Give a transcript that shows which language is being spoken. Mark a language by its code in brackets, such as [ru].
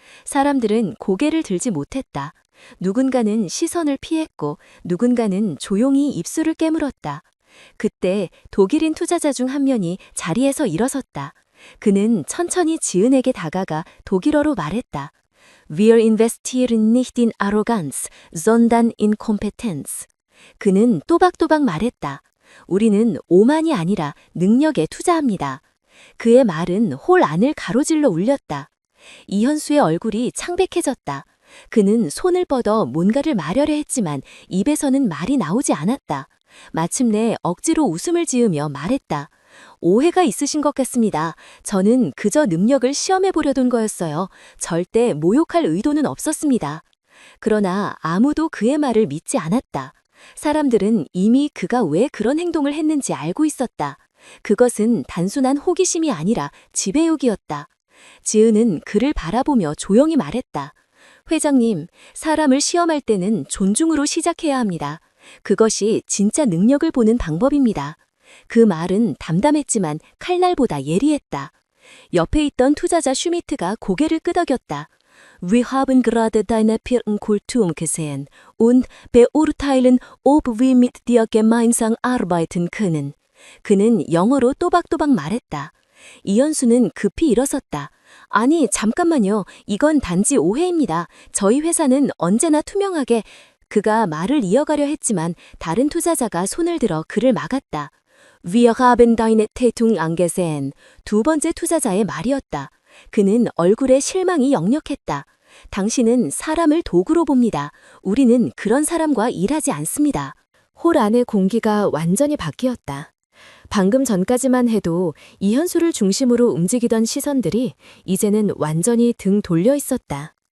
[ko] 사람들은 고개를 들지 못했다. 누군가는 시선을 피했고 누군가는 조용히 입술을 깨물었다. 그때 독일인 투자자 중 한 명이 자리에서 일어섰다. 그는 천천히 지은에게 다가가 독일어로 말했다. [de] Wir investieren nicht in Arroganz, sondern in Kompetenz. [ko] 그는 또박또박 말했다. 우리는 오만이 아니라 능력에 투자합니다. 그의 말은 홀 안을 가로질러 울렸다. 이현수의 얼굴이 창백해졌다. 그는 손을 뻗어 뭔가를 말하려 했지만 입에서는 말이 나오지 않았다. 마침내 억지로 웃음을 지으며 말했다. 오해가 있으신 것 같습니다. 저는 그저 능력을 시험해 보려던 거였어요. 절대 모욕할 의도는 없었습니다. 그러나 아무도 그의 말을 믿지 않았다. 사람들은 이미 그가 왜 그런 행동을 했는지 알고 있었다. 그것은 단순한 호기심이 아니라 지배욕이었다. 지은은 그를 바라보며 조용히 말했다. 회장님, 사람을 시험할 때는 존중으로 시작해야 합니다. 그것이 진짜 능력을 보는 방법입니다. 그 말은 담담했지만 칼날보다 예리했다. 옆에 있던 투자자 슈미트가 고개를 끄덕였다. [de] Wir haben gerade deine Kultur gesehen und beurteilen, ob wir mit dir gemeinsam arbeiten können. [ko] 그는 영어로 또박또박 말했다. 이현수는 급히 일어섰다. 아니, 잠깐만요. 이건 단지 오해입니다. 저희 회사는 언제나 투명하게... 그가 말을 이어가려 했지만 다른 투자자가 손을 들어 그를 막았다. [de] Wir haben deine Tätung angesehen. [ko] 두 번째 투자자의 말이었다. 그는 얼굴에 실망이 역력했다. 당신은 사람을 도구로 봅니다. 우리는 그런 사람과 일하지 않습니다. 홀 안의 공기가 완전히 바뀌었다. 방금 전까지만 해도 이현수를 중심으로 움직이던 시선들이 이제는 완전히 등 돌려 있었다.